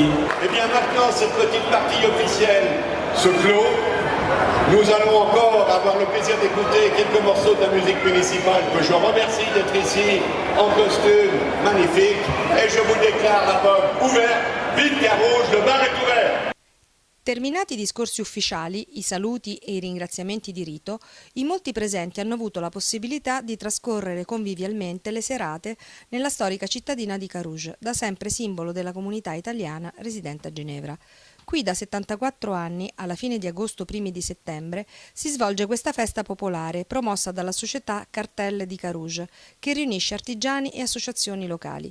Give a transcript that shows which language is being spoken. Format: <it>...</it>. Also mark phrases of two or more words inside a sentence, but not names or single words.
<fr>Et bien maintenant, cette petite partie officielle se clôt. Nous allons encore avoir le plaisir d'écouter quelques morceaux de la musique municipale que je remercie d'être ici en costume magnifique. Et je vous déclare la vogue ouverte. Vive Carouge, le bar est ouvert.</fr> <it>Terminati i discorsi ufficiali, i saluti e i ringraziamenti di rito, i molti presenti hanno avuto la possibilità di trascorrere convivialmente le serate nella storica cittadina di Carouge, da sempre simbolo della comunità italiana residente a Ginevra. Qui da 74 anni, alla fine di agosto, primi di settembre, si svolge questa festa popolare promossa dalla società Cartel di Carouge, che riunisce artigiani e associazioni locali.</it>